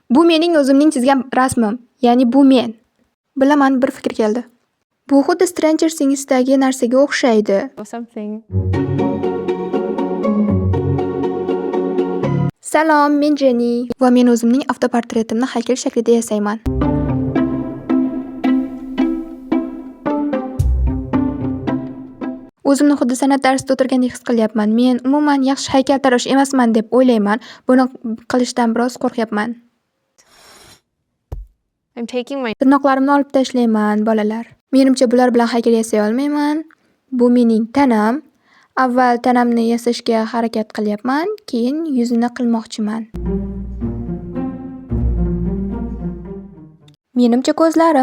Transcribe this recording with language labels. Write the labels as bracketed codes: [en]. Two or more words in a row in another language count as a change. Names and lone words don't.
[uz] Bu mening o'zimning chizgan rasmim, ya'ni bu men. Bilaman, bir fikr keldi. Bu xuddi Stranger Things'dagi narsaga o'xshaydi. [en] or something. [uz] Salom, men Jenny va men o'zimning avtoportretimni haykal shaklida yasayman. O'zimni xuddi san'at darsida o'tirgandek his qilyapman. Men umuman yaxshi haykaltarosh emasman deb o'ylayman. Buni qilishdan biroz qo'rqyapman. [en] I'm taking my [uz] Tirnoqlarimni olib tashlayman, bolalar. Menimcha bular bilan haykal yasay olmayman. Bu mening tanam. Avval tanamni yasashga harakat qilyapman, keyin yuzini qilmoqchiman. Menimcha ko'zlarim.